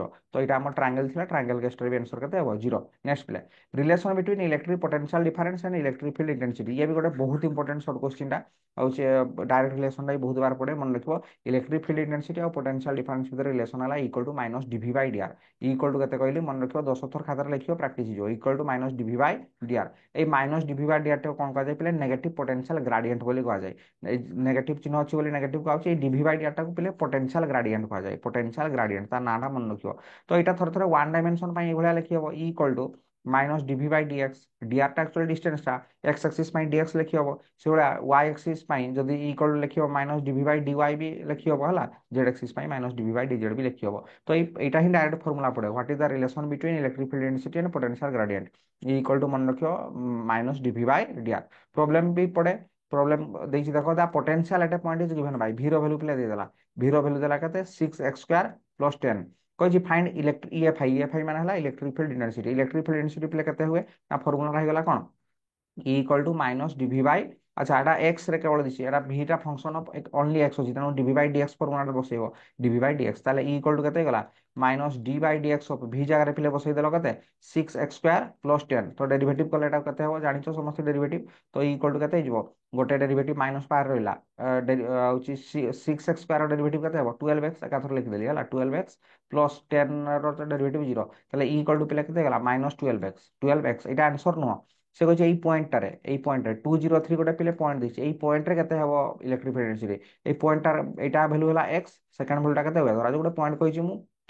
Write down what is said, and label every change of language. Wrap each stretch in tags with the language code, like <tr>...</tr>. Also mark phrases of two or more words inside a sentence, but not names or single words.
<or>ତ ଏଇଟା ଆମର ଟ୍ରାଙ୍ଗେଲ ଥିଲା ଟ୍ରାଙ୍ଗେଲ କେସରେ ବି ଆନ୍ସର କେତେ ହେବ ଜିରୋ। ନେକ୍ସଟ ପିଲା</or> <en>relation between electric potential difference and electric field intensity</en> <or>ଇଏ ବି ଗୋଟେ ବହୁତ</or> <en>important short question</en> <or>ହଉଛି</or> <en>direct relation</en> <or>ବି ବହୁତ ବାର ପଡ଼େ ମନେ ରଖିବ</or> <en>electric field intensity</en> <or>ଆଉ</or> <en>potential difference</en> <or>ଭିତରେ ରିଲେସନ ହେଲା</or> <en>equal to</en> <or>-dv/dr</or> <en>equal to</en> <or>କେତେ କହିଲି ମନେ ରଖିବ 10 ଥର ଖାତାରେ ଲେଖିବ ପ୍ରାକ୍ଟିସ ହେଇଯିବ</or> <en>equal to</en> <or>-dv/dr ଏଇ -dv/dr ଟାକୁ କ'ଣ କୁହାଯାଏ ପିଲେ</or> <en>negative potential gradient</en> <or>ବୋଲି କୁହାଯାଏ। ଏଇ ନେଗେଟିଭ ଚିହ୍ନ ଅଛି ବୋଲି ନେଗେଟିଭ କୁହାଯାଉଛି ଏଇ dv/dr ଟାକୁ ପିଲେ</or> <en>potential gradient</en> <or>କୁହାଯାଏ</or> <en>potential gradient</en> <or>ତା ନାଁଟା ମନେ ରଖିବ। ତ ଏଇଟା ଥରେ ଥରେ</or> <en>one dimension</en> <or>ପାଇଁ ଏଇଭଳିଆ ଲେଖି ହବ</or> <en>equal to</en> <or>-dv/dx dr ଟା</or> <en>actually distance</en> <or>x ଆକ୍ସିସ୍ ପାଇଁ dx ଲେଖି ହବ ସେଇଭଳିଆ y ଆକ୍ସିସ୍ ପାଇଁ ଯଦି</or> <en>equal to</en> <or>ଲେଖିବ -dv/dy ବି ଲେଖି ହବ ହେଲା z ଆକ୍ସିସ୍ ପାଇଁ -dv/dz ବି ଲେଖି ହବ। ତ এইটা ହିଁ</or> <en>direct formula</en> <or>ପଡେ</or> <en>what is the relation between electric field intensity and potential gradient equal to</en> <or>ମନେ ରଖିବ -dv/dr। ପ୍ରୋବ୍ଲେମ ବି ପଡେ ପ୍ରୋବ୍ଲେମ ଦେଇଛି ଦେଖ</or> <en>the potential at point is given by V</en> <or>ର ଭ୍ୟାଲୁ ପିଲା ଦେଇଦେଲା ଭି ର ଭ୍ୟାଲୁ ଦେଲା କେତେ 6x² + 10 କହିଛି</or> <en>find EFI</en> <or>ମାନେ ହେଲା</or> <en>electric field intensity electric field intensity</en> <or>ପିଲା କେତେ ହୁଏ ନା ଫର୍ମୁଲା ହେଇଗଲା କ'ଣ</or> <en>equal to</en> <or>-dv/, ଆଚ୍ଛା ଏଟା x ରେ କେବଳ ଦିଛି ଏଟା v ଟା</or> <en>function of only x</en> <or>ଅଛି ତେଣୁ dv/dx ଫର୍ମୁଲାରେ ବସେଇବ dv/dx ତାହେଲେ ଇକ୍ୱାଲ ଟୁ କେତେ ହେଇଗଲା -d/dx ଅଫ v ଜାଗାରେ ପିଲେ ବସେଇ ଦେଲ କେତେ 6x² + 10 ତ ଡେରିଭେଟିଭ କଲେ ଏଟା କେତେ ହେବ ଜାଣିଛ ସମସ୍ତେ ଡେରିଭେଟିଭ ତ</or> <en>equal to</en> <or>କେତେ ହେଇଯିବ ଗୋଟେ ଡେରିଭେଟିଭ ମାଇନସ୍ ପାର ରହିଲା ହଉଛି 6x² ଡେରିଭେଟିଭ କେତେ ହେବ 12x ଏକାଥର ଲେଖିଦେଲି ହେଲା 12x + 10 ର ଡେରିଭେଟିଭ 0 ତାହେଲେ</or> <en>equal to</en> <or>ପିଲା କେତେ ହେଇଗଲା -12x ଏଇଟା ଆନ୍ସର ନୁହଁ ସେ କହିଛି ଏଇ ପଏଣ୍ଟରେ 203 ଗୋଟେ ପିଲେ ପଏଣ୍ଟ ଦେଇଛି ଏଇ ପଏଣ୍ଟରେ କେତେ ହେବ</or> <en>electric field intensity</en> <or>ଏଇ ପଏଣ୍ଟଟା ଏଇଟା ଭ୍ୟାଲୁ ହେଲା x</or> <en>second value</en> <or>କେତେ ହୁଏ ଧରା ଗୋଟେ ପଏଣ୍ଟ କହିଛି ମୁଁ</or>